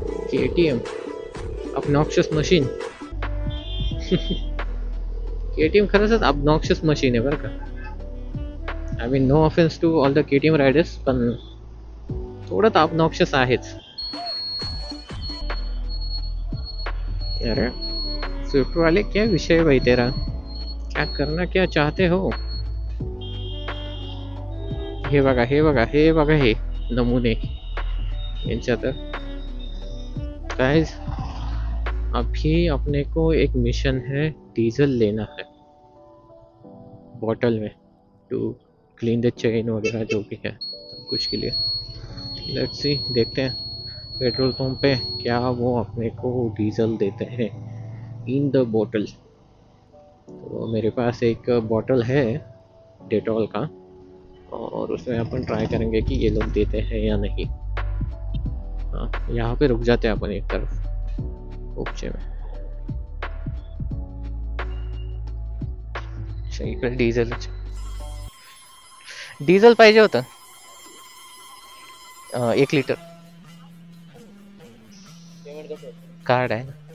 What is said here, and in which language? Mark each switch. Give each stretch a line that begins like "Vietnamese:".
English: KTM obnoxious machine.
Marathi: KTM खरंच obnoxious machine आहे बरं का.
English: I mean no offence to all the KTM riders,
Marathi: पण थोडं तर obnoxious आहेच.
Hindi: अरे स्विफ्ट वाले क्या विषय है भाई तेरा, क्या करना क्या चाहते हो.
Marathi: हे बघा हे बघा हे बघा हे नमुने यांच्या तर.
Hindi: गाइस अभी अपने को एक मिशन है, डीजल लेना है बॉटल में
English: to clean the chain
Hindi: वगैरह जो भी है कुछ के लिए.
English: let's see,
Hindi: देखते हैं पेट्रोल पंप पे क्या वो अपने को डीजल देते हैं
English: In the bottle.
Hindi: तो मेरे पास एक बॉटल है डेटॉल का, और उसमें अपन ट्राई करेंगे कि ये लोग देते हैं या नहीं. हाँ, यहाँ पे रुक जाते हैं अपन एक तरफ उपचे में.
Marathi: इकडे डिझेल पाहिजे होतं 1 लिटर. कार्ड आहे ना.